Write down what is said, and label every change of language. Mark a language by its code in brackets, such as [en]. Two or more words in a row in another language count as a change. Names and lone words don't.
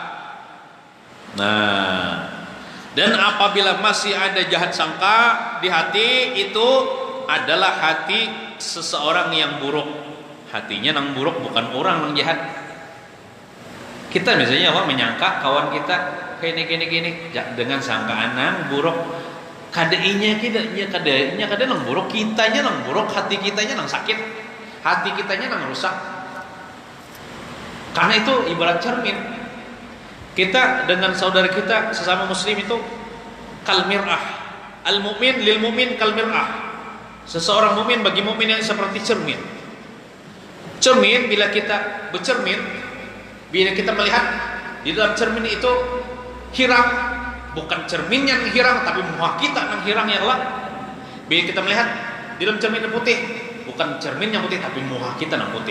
[id] Nah, dan apabila masih ada jahat sangka di hati, itu adalah hati seseorang yang buruk. Hatinya nang buruk, bukan orang yang jahat. Kita misalnya menyangka kawan kita gini dengan sangkaan nang buruk. [bjn] Kadainya kada nang buruk, kitanya nang buruk, hati kitanya nang sakit, hati kitanya nang rusak. [id] Karena itu ibarat cermin. Kita dengan saudara kita sesama muslim itu [ar] kal mir'ah. Al-mu'min lil mu'min kal mir'ah. [id] Seseorang mukmin bagi mukmin yang seperti cermin. Cermin, bila kita bercermin, bila kita melihat di dalam cermin itu hirang, bukan cermin yang hirang, tapi muka kita yang hirang [ar] ya Allah. [id] Bila kita melihat di dalam cermin yang putih, bukan cermin yang putih, tapi muka kita yang putih.